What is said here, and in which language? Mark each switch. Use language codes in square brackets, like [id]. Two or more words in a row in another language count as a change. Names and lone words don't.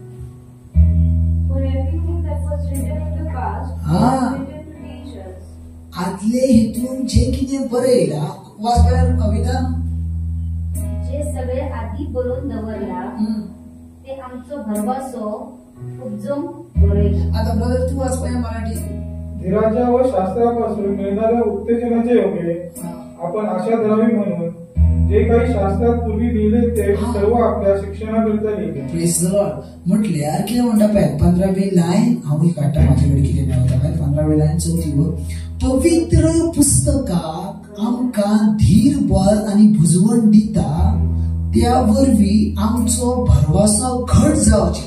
[kok] आदले हितून जे कितें बरयला वाचल्यार कविता. जे सगळे आधी बरोवन दवरला ते आमचो भरवसो उपजोवन बरयला. आता ब्रदर तू वाचपा मराठी. [mr] धीराच्या व शास्त्रापासून मिळणाऱ्या उत्तेजनाच्या योगे आपण आशा धरावी म्हणून जे काही शास्त्रात पूर्वी लिहिले ते सर्व आपल्या शिक्षणाकरिता लिहिले. [en] praise the Lord. [kok] म्हटल्यार कितें म्हणटा पळय 15वी लायन हांव काडटा म्हाजे कडेन कितें मेळटा पळय 15वी लायन 4थी वर्ड. पवित्र पुस्तकाक आमकां धीर बळ आनी भुजवण दिता त्या वरवीं आमचो भरवसो घट जावचो.